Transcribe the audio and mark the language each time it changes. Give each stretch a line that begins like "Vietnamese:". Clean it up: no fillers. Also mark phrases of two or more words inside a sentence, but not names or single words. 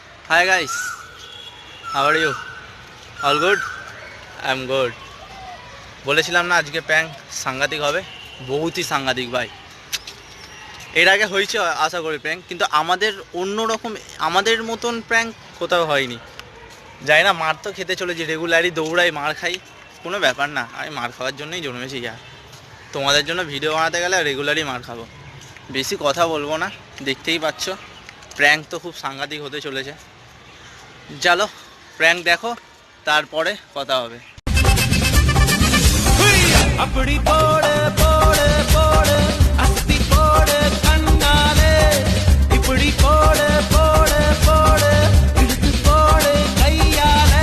English: Hi guys, how are you? All good? I'm good.
Bangla: বলেছিলাম না আজকে প্র্যাঙ্ক সাংঘাতিক হবে, বহুতই সাংঘাতিক ভাই। এর আগে হয়েছে আশা করি প্র্যাঙ্ক, কিন্তু আমাদের অন্যরকম, আমাদের মতন প্র্যাঙ্ক কোথাও হয়নি। যাই না, মার তো খেতে চলেছি, রেগুলারই দৌড়াই, মার খাই, কোনো ব্যাপার না। আমি মার খাওয়ার জন্যই জন্মেছি। আর তোমাদের জন্য ভিডিও বানাতে গেলে রেগুলারই মার খাবো। বেশি কথা বলবো না, দেখতেই পাচ্ছ প্র্যাঙ্ক তো খুব সাংঘাতিক হতে চলেছে। চলো প্র্যাঙ্ক দেখো, তারপরে কথা হবে।
Tamil: அப்படி போடு போடு போடு அஸ்தி போடு கண்ணாலே இப்படி போடு போடு போடு இழுத்து போடு கையாலே